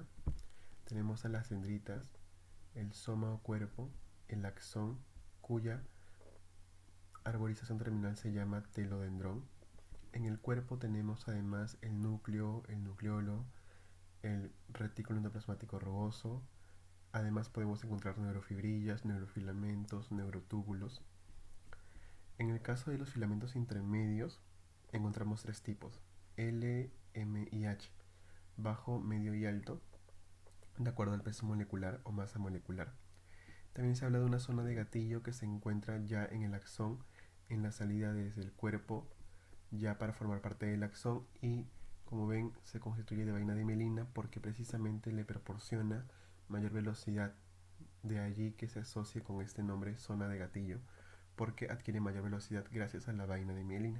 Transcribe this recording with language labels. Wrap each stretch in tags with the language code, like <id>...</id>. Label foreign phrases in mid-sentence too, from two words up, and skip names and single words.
<es>Tenemos a las dendritas, el soma o cuerpo, el axón, cuya arborización terminal se llama telodendrón. En el cuerpo tenemos además el núcleo, el nucleolo, el retículo endoplasmático rugoso. Además podemos encontrar neurofibrillas, neurofilamentos, neurotúbulos. En el caso de los filamentos intermedios, encontramos tres tipos: L, M y H, bajo, medio y alto, de acuerdo al peso molecular o masa molecular. También se habla de una zona de gatillo que se encuentra ya en el axón, en la salida desde el cuerpo, ya para formar parte del axón, y como ven se constituye de vaina de mielina porque precisamente le proporciona mayor velocidad, de allí que se asocie con este nombre zona de gatillo, porque adquiere mayor velocidad gracias a la vaina de mielina.</es>